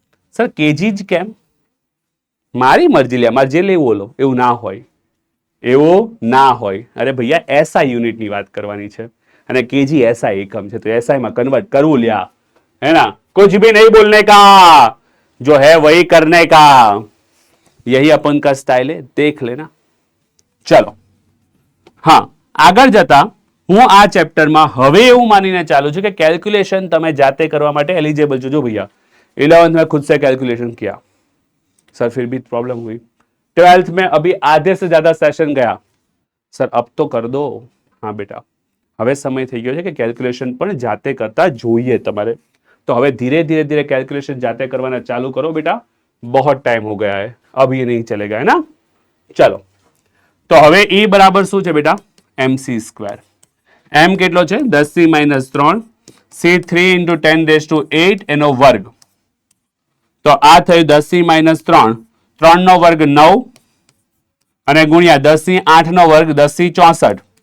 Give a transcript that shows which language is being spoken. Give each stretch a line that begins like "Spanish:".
Gujarati: Sir KG જ કેમ? મારી મરજી લે, મારે જે લેવું લો. એવું ના હોય, એવું ના હોય. અરે ભૈયા એસઆઈ યુનિટની વાત કરવાની છે અને કેજી એસઆઈ એકમ છે, તો એસઆઈ માં કન્વર્ટ કરવું લ્યા,
Hindi: है ना. कुछ भी नहीं बोलने का, जो है वही करने का. यही अपन का स्टाइल है, देख लेना।
Gujarati: चलो, હા, આગળ જતા હું આ ચેપ્ટરમાં હવે એવું માનીને ચાલુ છું કે કેલ્ક્યુલેશન તમે જાતે કરવા માટે એલિજિબલ છો। જો
Hindi: भैया 11th में खुद से कैलकुलेशन किया सर, फिर भी प्रॉब्लम हुई। 12th में अभी आधे से ज्यादा सेशन गया सर, अब तो कर दो। हाँ बेटा,
Gujarati: હવે સમય થઈ ગયો છે કે કેલ્ક્યુલેશન પણ જાતે કરતા જોઈએ તમારે।
Hindi: तो હવે धीरे धीरे धीरे कैलकुलेशन जाते करवाना चालू करो बेटा, बहुत टाइम हो गया है, अब ये नहीं चलेगा, है ना। चलो, तो
Gujarati: હવે E બરાબર શું છે બેટા? MC square. M કેટલો છે? 10⁻³ C 3 × 10⁸ એનો વર્ગ। તો આ થયું 10⁻³ 3 નો વર્ગ 9 અને ગુણ્યા 10⁸ નો વર્ગ 10�64।